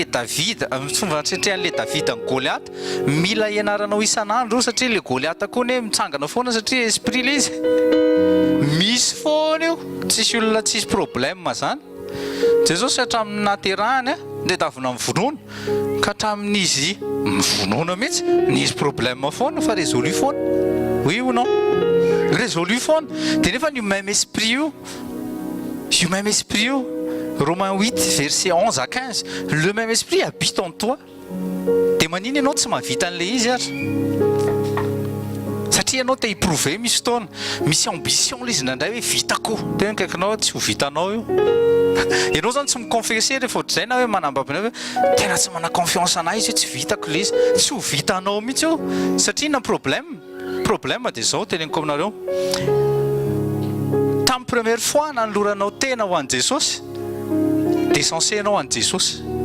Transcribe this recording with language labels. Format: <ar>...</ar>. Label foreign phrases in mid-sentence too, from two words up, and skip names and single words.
<mg>David fomba fiatrehan'le David ny Goliath mila ianaranao isan'andro satria le Goliath koa ne mitsangana foana satria esprit le izy misy foana io tsisy olona tsisy problème zany Jesosy hatramin'ny naterahany dia tavina mivonoana ka hatramin'izy mivonoana mihitsy nisy problème foana fa résolu foana</mg> <fr>oui ou non</fr> <mg>résolu foana dia nefa ny</mg> <fr>même esprit</fr> <mg>io</mg> <fr>Romains 8 verset 11 à 15 le même esprit habite en toi</fr> <mg>dia maniny ianao tsy mahavita an'le izy ary satria ianao te hiprouver misy fotoana misy ambition le izy nandray hoe vitako tena kaikinao tsy ho vitanao io ianao zany tsy miconfesser rehefa ohatr'izay na hoe manambabina hoe tena tsy mana confiance anahy izy hoe tsy vitako le izy tsy ho vitanao mihitsy io satria na problème dia zao teneniko aminareo tamin'ny</mg> <fr>première fois</fr> <mg>nanoloranao tena ho an'i Jesosy dia censé ianao an'i Jesosy</mg>